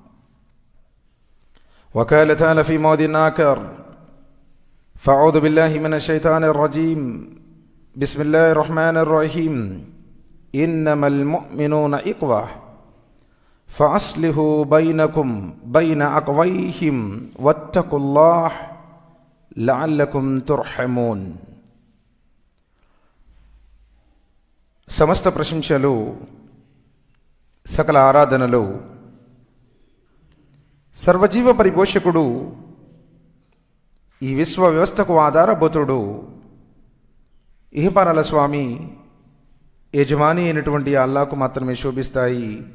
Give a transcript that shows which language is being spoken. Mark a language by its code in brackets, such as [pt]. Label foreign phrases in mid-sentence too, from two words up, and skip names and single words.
[ar] وقال تعالى في موضع آخر فأعوذ بالله من الشيطان الرجيم بسم الله الرحمن الرحيم إنما المؤمنون إخوة فأصلحوا بين أخويهم واتقوا الله لعلكم ترحمون. [te] సమస్త ప్రశంసలు సకల ఆరాధనలు సర్వజీవ పరిపోషకుడు ఈ విశ్వ వ్యవస్థకు ఆధారభూతుడు ఇహపరాల స్వామి యజమాని అయినటువంటి అల్లాహకు మాత్రమే శోభిస్తాయి.